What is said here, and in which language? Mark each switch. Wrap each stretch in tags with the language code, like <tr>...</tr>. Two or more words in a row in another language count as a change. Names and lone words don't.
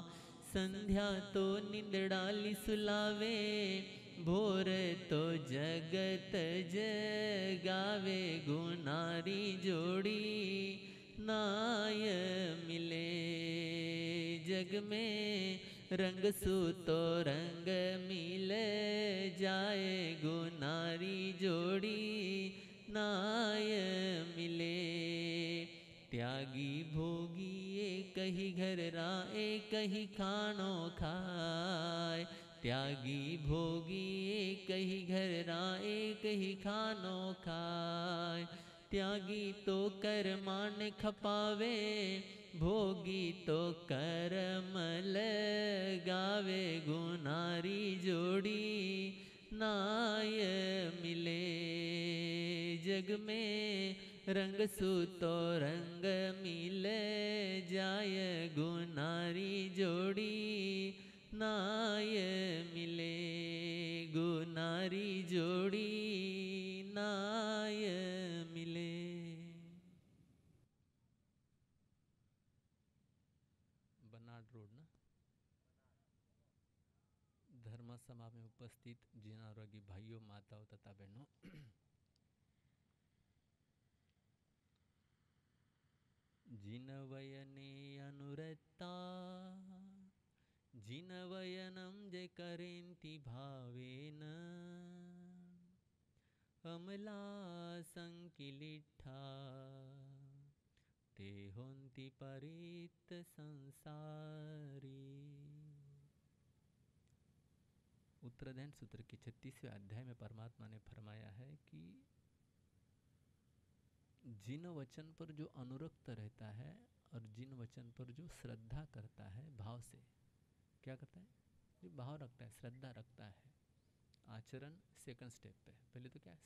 <mwr>संध्या तो निंदड़ाली सुलावे भोर तो जगत जगावे गुनारी जोड़ी नाय मिले। जग में रंग सूतो रंग मिले जाए गुनारी जोड़ी नाय मिले। त्यागी भोगी एक ही घर राय कहीं खानो खाए। त्यागी भोगी एक ही घर राय कहीं खानो खाए। त्यागी तो कर्मान खपावे भोगी तो कर्म लगावे गुनारी जोड़ी नाय मिले। जग में रंग सूतो रंग मिले जाय गुनारी जोड़ी नाय मिले। गुनारी जोड़ी नाय मिले।</mwr> <hi>बनाड रोड ना धर्म सभा में उपस्थित जिनारोगी भाइयों माताओं तथा बहनों,</hi> <pra>जिनवयने अनुरक्ता जिनवयनम जे करेन्ति भावेन अमला संकिलिठा ते होन्ति परित संसारी।</pra> <hi>उत्तराधायन सूत्र के 36वें अध्याय में परमात्मा ने फरमाया है कि जिन वचन पर जो अनुरक्त रहता है और जिन वचन पर जो श्रद्धा करता है भाव से, क्या करता है? ये भाव रखता है, श्रद्धा रखता है। आचरण</hi> <en>second step</en> <hi>पे, पहले तो क्या है?</hi>